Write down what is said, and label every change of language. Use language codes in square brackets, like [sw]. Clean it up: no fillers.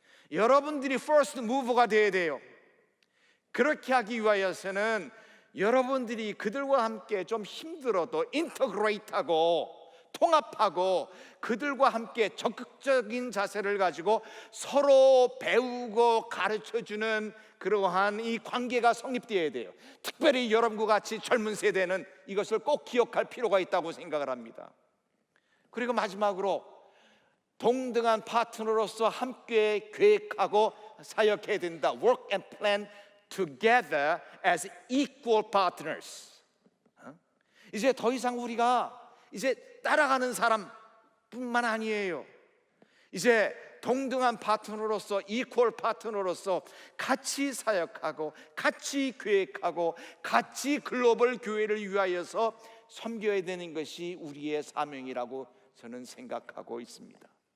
[ko] 여러분들이 first mover가 되어야 돼요. 그렇게 하기 위하여서는 여러분들이 그들과 함께 좀 힘들어도 인터그레이트하고 통합하고 그들과 함께 적극적인 자세를 가지고 서로 배우고 가르쳐주는 그러한 이 관계가 성립되어야 돼요. 특별히 여러분과 같이 젊은 세대는 이것을 꼭 기억할 필요가 있다고 생각을 합니다. 그리고 마지막으로 동등한 파트너로서 함께 계획하고 사역해야 된다. [en] Work and plan together as equal partners. [ko] 이제 더 이상 우리가 이제 따라가는 사람뿐만 아니에요. 이제 동등한 파트너로서 equal 파트너로서 같이 사역하고 같이 계획하고 같이 글로벌 교회를 위하여서 섬겨야 되는 것이 우리의 사명이라고 저는 생각하고 있습니다.